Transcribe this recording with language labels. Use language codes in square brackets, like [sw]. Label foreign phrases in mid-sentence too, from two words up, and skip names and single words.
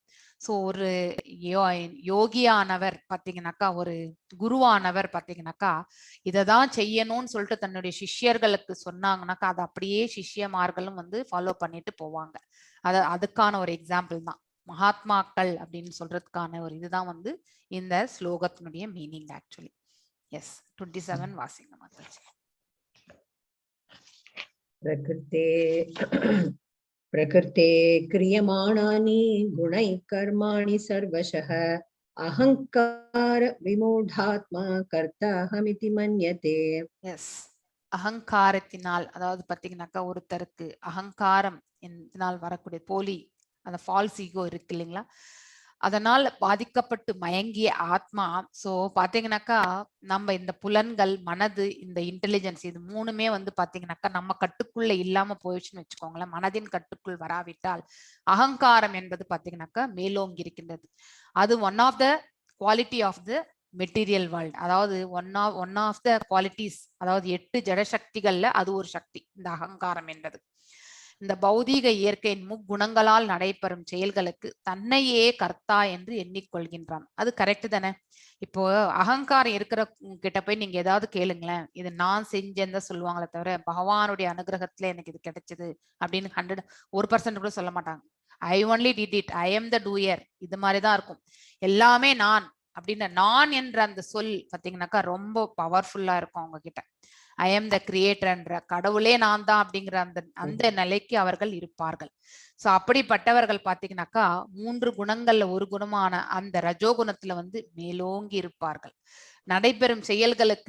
[ta] சோ ஒரு யோகியானவர் பாத்தீங்கன்னாக்கா, ஒரு குருவானவர் பாத்தீங்கன்னாக்கா இததான் செய்யணும்னு சொல்லிட்டு தன்னுடைய சிஷ்யர்களுக்கு சொன்னாங்கன்னாக்கா அதை அப்படியே சிஷ்யமார்களும் வந்து ஃபாலோ பண்ணிட்டு போவாங்க. அதுக்கான ஒரு எக்ஸாம்பிள் தான் மகாத்மாக்கள் அப்படின்னு சொல்றதுக்கான ஒரு இதுதான் வந்து இந்த ஸ்லோகத்தினுடைய [en] meaning actually. [ta] எஸ் 27 வாசிங்க மாதாஜி. [sa] प्रकृते क्रियमाणानि गुणैः कर्माणि सर्वशः अहंकार विमूढात्मा कर्ताहमिति मन्यते. [ta] எஸ், அகங்காரத்தினால், அதாவது பாத்தீங்கன்னாக்கா ஒருத்தருக்கு அகங்காரம் இதனால் வரக்கூடிய போலி அந்த [en] false ego [ta] இருக்கு இல்லைங்களா, அதனால பாதிக்கப்பட்டு மயங்கிய ஆத்மா. சோ பாத்தீங்கன்னாக்கா நம்ம இந்த புலன்கள், மனது, இந்த இன்டெலிஜென்ஸ் இது மூணுமே வந்து பாத்தீங்கன்னாக்கா நம்ம கட்டுக்குள்ள இல்லாம போயிடுச்சுன்னு வச்சுக்கோங்களேன், மனதின் கட்டுக்குள் வராவிட்டால் அகங்காரம் என்பது பாத்தீங்கன்னாக்கா மேலோங்கி இருக்கின்றது. [en] அது one of the quality of the material world, [ta] அதாவது [en] one of the qualities, [ta] அதாவது 8 ஜடசக்திகள்ல அது ஒரு சக்தி இந்த அகங்காரம் என்பது. இந்த பௌதீக இயற்கையின் முக்குணங்களால் நடைபெறும் செயல்களுக்கு தன்னையே கர்த்தா என்று எண்ணிக்கொள்கின்றான். அது கரெக்ட் தானே? இப்போ அகங்காரம் இருக்கிற கிட்ட போய் நீங்க ஏதாவது கேளுங்களேன், இது நான் செஞ்சேன்னு தான் சொல்லுவாங்களே தவிர பகவானுடைய அனுகிரகத்துல எனக்கு இது கிடைச்சது அப்படின்னு 1% கூட சொல்ல மாட்டாங்க. [en] I only did it, I am the doer, [ta] இது மாதிரிதான் இருக்கும். எல்லாமே நான் அப்படின்னு நான் என்ற அந்த சொல் பாத்தீங்கன்னாக்கா ரொம்ப பவர்ஃபுல்லா இருக்கும் அவங்க கிட்ட. [en] I am the creator [ta] கடவுளே நான் தான் அப்படிங்கிற அந்த நிலைக்கு அவர்கள் இருப்பார்கள். சோ அப்படிப்பட்டவர்கள் பாத்தீங்கன்னாக்கா 3 குணங்கள்ல ஒரு குணமான அந்த ரஜோகுணத்துல வந்து மேலோங்கி இருப்பார்கள் நடைபெறும் செயல்களுக்கு.